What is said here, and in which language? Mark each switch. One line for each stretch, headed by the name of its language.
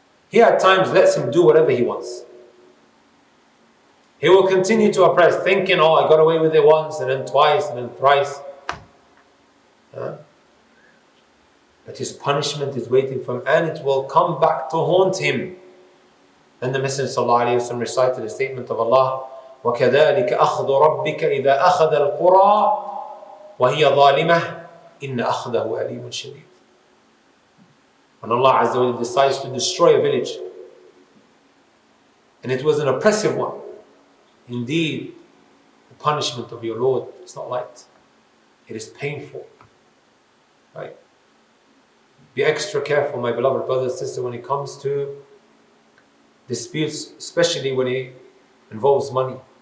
English: He at times lets him do whatever he wants. He will continue to oppress, thinking, oh, I got away with it once, and then twice, and then thrice. that his punishment is waiting for him and it will come back to haunt him. And the Messenger ﷺ recited the statement of Allah,
Arabic: وَكَذَلِكَ أَخْذُ رَبِّكَ إِذَا أَخَذَ الْقُرَى وَهِيَ ظَالِمَةٌ إِنَّ أَخْذَهُ أَلِيمٌ شَدِيدٌ.
English: When Allah Azza wa Jalla decides to destroy a village, and it was an oppressive one, indeed, the punishment of your Lord is not light. It is painful. Right? Be extra careful, my beloved brothers and sisters, when it comes to disputes, especially when it involves money.